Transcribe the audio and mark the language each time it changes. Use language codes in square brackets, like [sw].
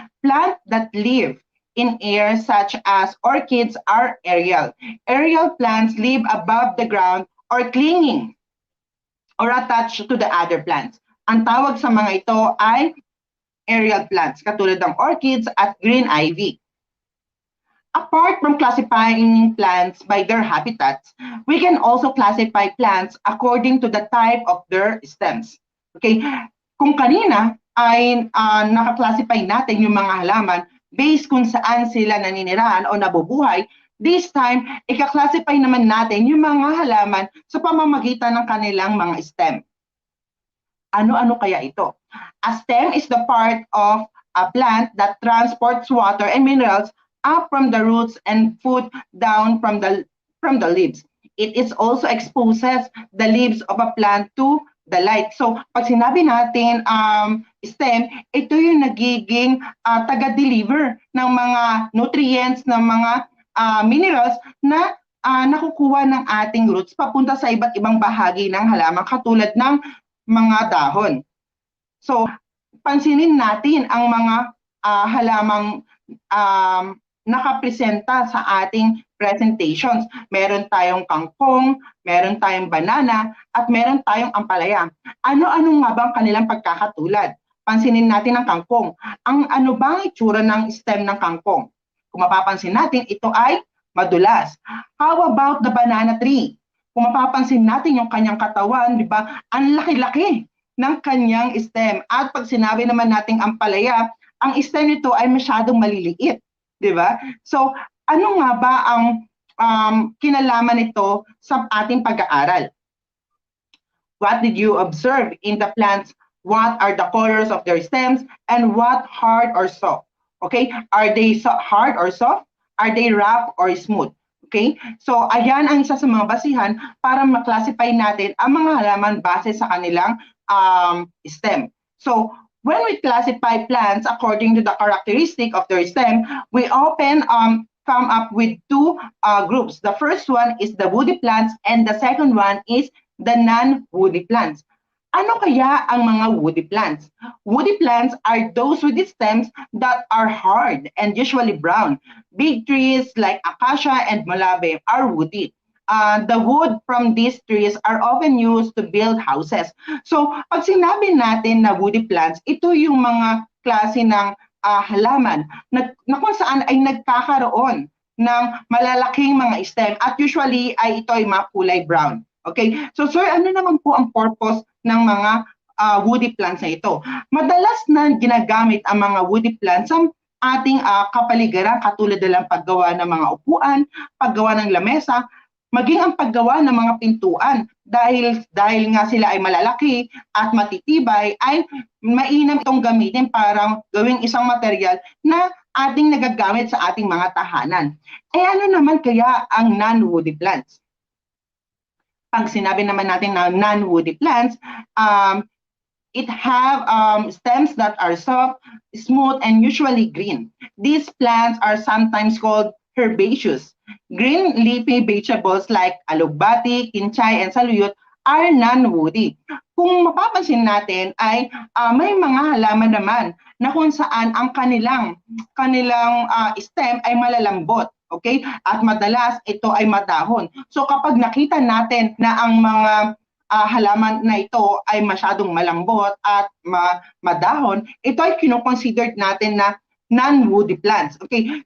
[en] Plant that live in air such as orchids are aerial. Aerial plants live above the ground or clinging or attached to the other plants. [tl] Ang tawag sa mga ito ay aerial plants, katulad ng orchids at green ivy. [en] Apart from classifying plants by their habitats, we can also classify plants according to the type of their stems. [tl] Okay, kung kanina ay naka-classify natin yung mga halaman based kung saan sila naninirahan o nabubuhay, [en] this time, [tl] ika-classify naman natin yung mga halaman sa pamamagitan ng kanilang mga stem. Ano-ano kaya ito? [en] A stem is the part of a plant that transports water and minerals up from the roots and food down from the leaves. It is also exposes the leaves of a plant to the light. [tl] So, pag sinabi natin stem, ito yung nagiging taga-deliver ng mga nutrients, ng mga minerals na nakukuha ng ating roots papunta sa iba't ibang bahagi ng halaman, katulad ng mga dahon. So, pansinin natin ang mga halamang nakapresenta sa ating presentations. Meron tayong kangkong, meron tayong banana, at meron tayong ampalaya. Ano-ano nga bang kanilang pagkakatulad? Pansinin natin ang kangkong. Ano bang itsura ng stem ng kangkong? Kung mapapansin natin, ito ay madulas. [en] How about the banana tree? [tl] Kung mapapansin natin yung kanyang katawan, di ba, ang laki-laki ng kanyang stem. At pag sinabi naman nating ampalaya, ang stem nito ay masyadong maliliit, di ba? So, ano nga ba ang kinalaman nito sa ating pag-aaral? [en] What did you observe in the plants? What are the colors of their stems? And what hard or soft? Okay, are they hard or soft? Are they rough or smooth? [tl] Okay, so ayan ang isa sa mga basihan para maklasify natin ang mga halaman base sa kanilang stem. [en] So when we classify plants according to the characteristic of their stem, we often come up with two groups. The first one is the woody plants and the second one is the non-woody plants. [tl] Ano kaya ang mga woody plants? [en] Woody plants are those with stems that are hard and usually brown. Big trees like acacia and malave are woody. The wood from these trees are often used to build houses. [tl] So, pag sinabi natin na woody plants, ito yung mga klase ng halaman na kung saan ay nagkakaroon ng malalaking mga stem at usually ay ito ay makulay brown. Okay, so sir, ano naman po ang purpose ng mga woody plants na ito? Madalas na ginagamit ang mga woody plants sa ating kapaligiran, katulad ng paggawa ng mga upuan, paggawa ng lamesa, maging ang paggawa ng mga pintuan. Dahil nga sila ay malalaki at matitibay, ay mainam itong gamitin para gawing isang material na ating nagagamit sa ating mga tahanan. Eh ano naman kaya ang non-woody plants? Pag sinabi naman natin na [en] non-woody plants, it have stems that are soft, smooth, and usually green. These plants are sometimes called herbaceous. Green leafy vegetables like alugbati, kinchay, and saluyot are non-woody. [tl] Kung mapapansin natin ay may mga halaman naman na kung saan ang kanilang stem ay malalambot. Okay? At madalas ito ay madahon. So kapag nakita natin na ang mga halaman na ito ay masyadong malambot at madahon, ito ay kinoconsidered natin na non-woody plants. Okay?